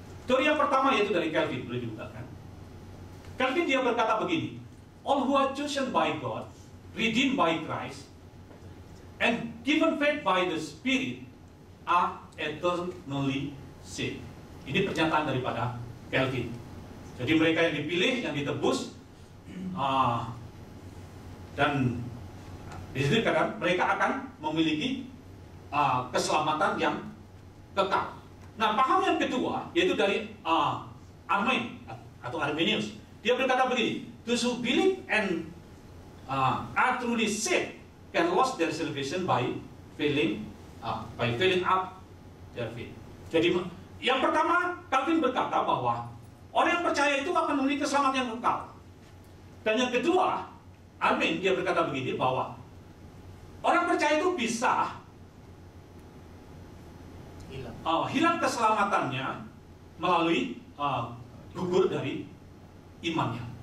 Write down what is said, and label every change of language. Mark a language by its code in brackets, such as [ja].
[id] Teori yang pertama yaitu dari Calvin, boleh dibukakan. Calvin dia berkata begini, [en] all who are chosen by God, redeemed by Christ, and given faith by the Spirit are eternally saved. [id] Ini pernyataan daripada Calvin. Jadi mereka yang dipilih, yang ditebus, dan di situ dikatakan mereka akan memiliki keselamatan yang kekal. Nah, paham yang kedua yaitu dari Armin atau Arminius. Dia berkata begini, [en] those who believe and are truly saved can lose their salvation by filling up their faith. [id] Jadi yang pertama, Calvin berkata bahwa orang yang percaya itu akan memiliki keselamatan yang kekal. Dan yang kedua, Armin dia berkata begini bahwa orang percaya itu bisa hilang keselamatannya melalui gugur dari imannya.